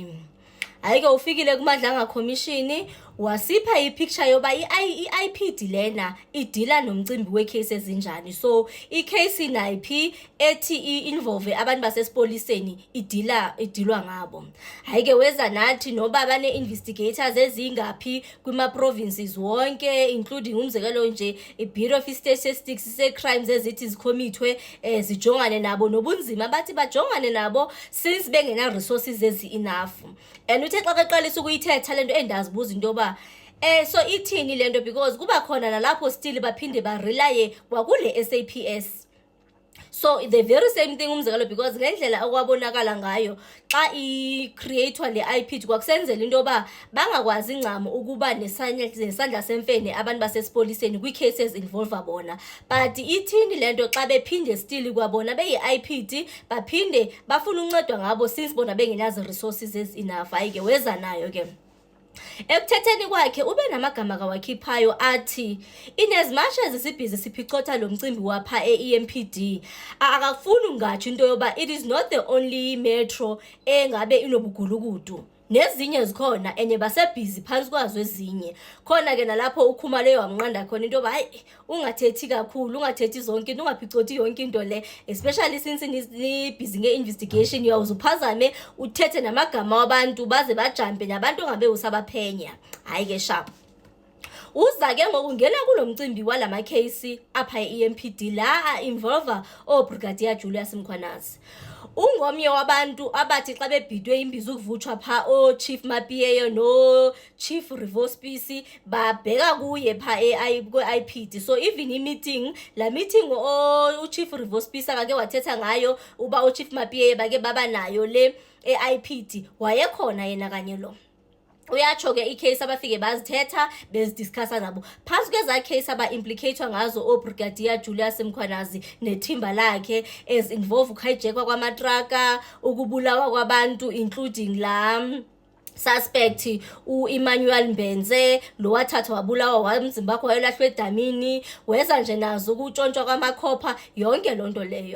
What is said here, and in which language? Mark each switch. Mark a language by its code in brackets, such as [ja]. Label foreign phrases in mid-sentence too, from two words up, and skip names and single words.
[xh] Hayi ke ufikile kuMadlanga Commission wasipha ipicture yoba i-IPD lena idila nomcimbi wecase ezinjani. So icase nayiphi ethi involve abantu basesipoliseni idilwa ngabo. Hayi ke weza nathi noba bane investigators ezingaphi kwima provinces wonke including umzekelo nje iBureau of Statistics se-crimes ezithi zikhomithwe zijongane nabo nobunzima bathi bajongane nabo since bengena resources ezi-enough. And uthe xa beqalisa ukuyithetha lento endazibuza into yoba so ithini lento because kuba khona nalapho still baphinde barelye kwakule SAPS. [en] So the very same thing [xh] umzekelo because ngendlela okwabonakala ngayo xa i-creator le-IP kwakusenzela into yoba bangakwazi incamo ukuba nesandla semfene abantu basesipoliseni kwi- [en] cases involve [xh] bona. But ithini lento xa bephinde still kwabona beyi-IPD baphinde bafuna uncedwa ngabo since bona bengenazo [en] resources enough. [xh] Hayi ke weza nayo ke ekuthetheni kwakhe ube namagama kawakhiphayo athi [en] in as much as [xh] sibhizi siphicotha lo mcimbi wapha e-EMPD akafuni ungatsho into yoba [en] it is not the only metro [xh] engabe inobugulukudu nezinye zikhona enye basebhizi phansi kwazo ezinye. Khona ke nalapho uKhumalo wamnqanda khona into yoba hayi ungathethi kakhulu ungathethi zonke into ungaphicoti yonke into le [en] especially since [xh] nibhizi nge-investigation uyawuzuphazame uthethe namagama wabantu baze bajampe nabantu ongabe usabaphenya. Hayi ke sharp uza ke ngokungena kulo mcimbi walama case apha e-EMPD la involve Brigadier Julius Mkhwanazi. Ungomnye wabantu abathi xa bebhidwe imbizo ukuvutshwa pha Chief Mapiyeyo no Chief Rivospisi babheka kuye pha kwe-IPD. [en] So even [xh] la meeting Chief Rivospisi akake wathetha ngayo uba Chief Mapiyeyo bake baba nayo le e-IPD wayekhona yena kanye lo. Uyatsho ke icase abafike bazithetha bezidiscussa nabo phansi kweza case aba-implicatewa ngazo Brigadier Julius Mkhwanazi nethimba lakhe [en] as involve [xh] ukuhijackwa kwamatraka ukubulawa kwabantu including la suspect u-Emmanuel Mbenze lo wathatha wabulawa wamzimba wakhe wayelahlwe edamini weza nje nazo ukutshontshwa kwamakhopha yonke lonto leyo.